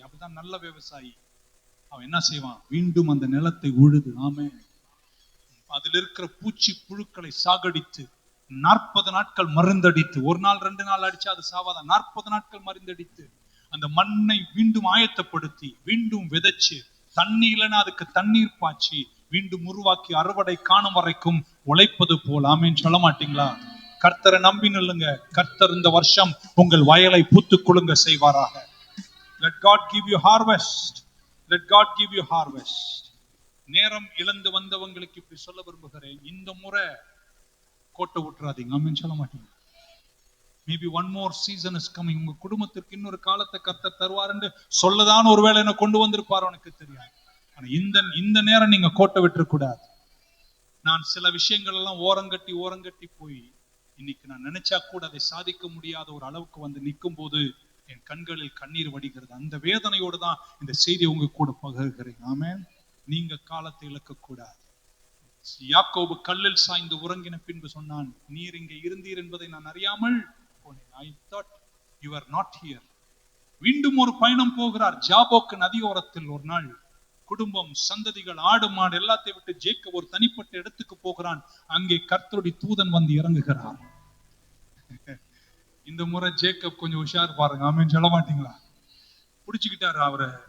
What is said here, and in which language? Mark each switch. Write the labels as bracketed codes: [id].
[ta] அப்படிதான் நல்ல விவசாயி. அவன் என்ன செய்வான்? மீண்டும் அந்த நிலத்தை உழுது, ஆமென், அதில் இருக்கிற பூச்சி புழுக்களை சாகடித்து 40 நாட்கள் மருந்தடித்து, ஒரு நாள் 2 நாள் அடிச்சா அது சாவாதான், 40 நாட்கள் மருந்தடித்து அந்த மண்ணை மீண்டும் ஆயத்தப்படுத்தி மீண்டும் விதைச்சு, தண்ணி இல்லைன்னா அதுக்கு தண்ணீர் பாய்ச்சி மீண்டும் உருவாக்கி அறுவடை காணும் வரைக்கும் உழைப்பது போல். ஆமென் சொல்ல மாட்டீங்களா? கர்த்தரை நம்பி நில்லுங்க. கர்த்தர் இந்த வருஷம் உங்கள் வயலை பூத்து குலுங்க செய்வாராக. [en] Let God give you harvest. Let God give you harvest. [ta] நேரம் இழந்து வந்தவங்களுக்கு இப்படி சொல்ல விரும்புகிறேன், இந்த முறை கோட்டை விட்டுறாதீங்க. ஆமென் சொல்ல மாட்டீங்க? [en] Maybe one more season is coming. [ta] உங்க குடும்பத்திற்கு இன்னொரு காலத்தை கர்த்தர் தருவார் என்று சொல்லதான் ஒருவேளை என்ன கொண்டு வந்திருப்பார், எனக்கு தெரியாது. ஆனா இந்த நேரம் நீங்க கோட்டை விட்டுற கூடாது. நான் சில விஷயங்கள் எல்லாம் ஓரங்கட்டி போய் இன்னைக்கு நான் நினைச்சா கூட அதை சாதிக்க முடியாத ஒரு அளவுக்கு வந்து நிற்கும் போது என் கண்களில் கண்ணீர் வடிகிறது. அந்த வேதனையோடு தான் இந்த செய்தி உங்க கூட பகிர்கிறேன். ஆமென். நீங்க காலத்தை இழக்க கூடாது. யாக்கோபு கல்லில் சாய்ந்து உறங்கின பின்பு சொன்னான், நீர் இங்கே இருந்தீர் என்பதை நான் அறியாமல் போனேன். [en] I thought you are not here. [ta] மீண்டும் ஒரு பயணம் போகிறார். ஜாபோக்கு நதியோரத்தில் ஒரு நாள் குடும்பம், சந்ததிகள், ஆடு மாடு எல்லாத்தையும் விட்டு ஜேக்கப் ஒரு தனிப்பட்ட இடத்துக்கு போகிறான். அங்கே கர்த்தருடைய தூதன் வந்து இறங்குகிறார். இந்த முறை ஜேக்கப் கொஞ்சம் உஷார் பாருங்க. ஆமென் சொல்ல மாட்டீங்களா? புடிச்சுக்கிட்டாரு அவரை.